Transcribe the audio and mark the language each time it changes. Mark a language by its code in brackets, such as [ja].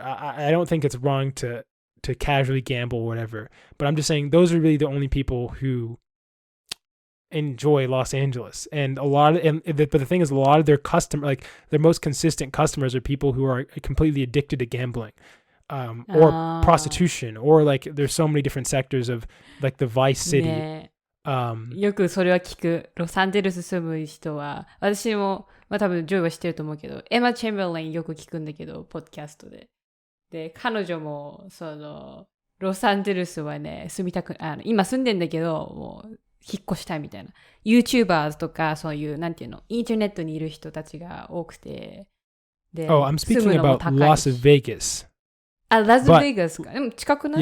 [en] I don't think it's wrong to casually gamble or whatever, but I'm just saying those are really the only people who enjoy Los Angeles. And but the thing is, a lot of their their most consistent customers are people who are completely addicted to gambling, or prostitution, or like there's so many different sectors of like the vice city. [ja] よくそれは聞く。ロサンゼルス住む人は、私も、まあ多分ジョイは知ってると思うけど、エマ・チェンバーレンよく聞くんだけど、ポッドキャストで。で、彼女も、ロサンゼルスはね、今住んでんだけど、もう、引っ越したいみたいな。 YouTubers とか、そういう、なんていうの、インターネットにいる人たちが多くて。で、 [en] Oh, I'm speaking about Las Vegas. [ja] ラスベガスか。でも近くない？